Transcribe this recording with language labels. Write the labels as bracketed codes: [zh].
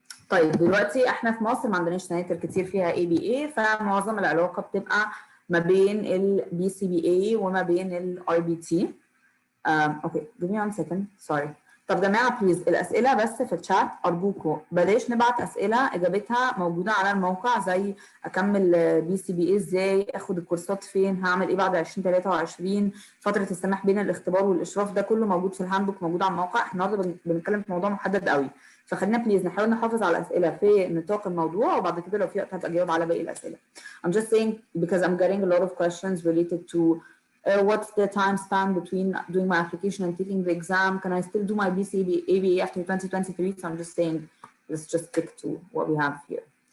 [ar] طيب دلوقتي احنا في مصر ما عندناش سناتر كتير فيها ABA، فمعظم العلاقه بتبقى ما بين BCBA وما بين RBT. [en] Okay give me 1 second sorry. [ar] طب جماعه بليز الاسئله بس في الشات ارجوكم بلاش نبعت اسئله اجابتها موجوده على الموقع، زي اكمل BCBA ازاي، اخد الكورسات فين، هعمل ايه بعد 2023، فتره السماح بين الاختبار والاشراف، ده كله موجود في الهاندبوك موجود على الموقع. احنا النهارده بنتكلم في موضوع محدد قوي، فخلينا بليز نحاول نحافظ على الاسئله في نطاق الموضوع، وبعد كده لو في وقت هبقى اجاوب على باقي الاسئله. [en] I'm just saying because I'm getting a lot of questions related to what's the time span between doing my application and taking the exam? Can I still do my BCBA after 2023? So I'm just saying, let's just stick to what we have here.